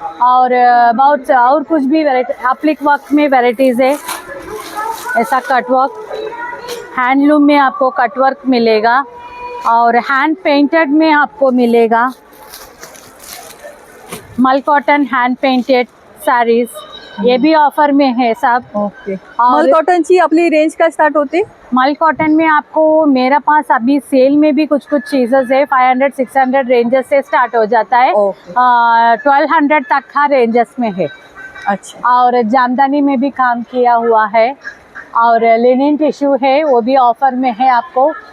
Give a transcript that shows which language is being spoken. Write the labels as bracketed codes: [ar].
[hi] और बहुत और कुछ भी वेराइटी, एप्लिक वर्क में वेराइटीज है ऐसा. कटवर्क हैंडलूम में आपको कटवर्क मिलेगा, और हैंड पेंटेड में आपको मिलेगा मल कॉटन हैंड पेंटेड साड़ीज, ये भी ऑफर में है सब. [en] Okay. [hi] और [mr] मल कॉटनची आपली रेंज काय स्टार्ट होते? [hi] मल कॉटन में आपको मेरे पास अभी सेल में भी कुछ कुछ चीज़ें है. 500-600 रेंजेस से स्टार्ट हो जाता है. [en] Okay. [hi] 1200 तक का रेंजेस में है. अच्छा. और जामदानी में भी काम किया हुआ है, और लिनिन टिश्यू है, वो भी ऑफर में है आपको.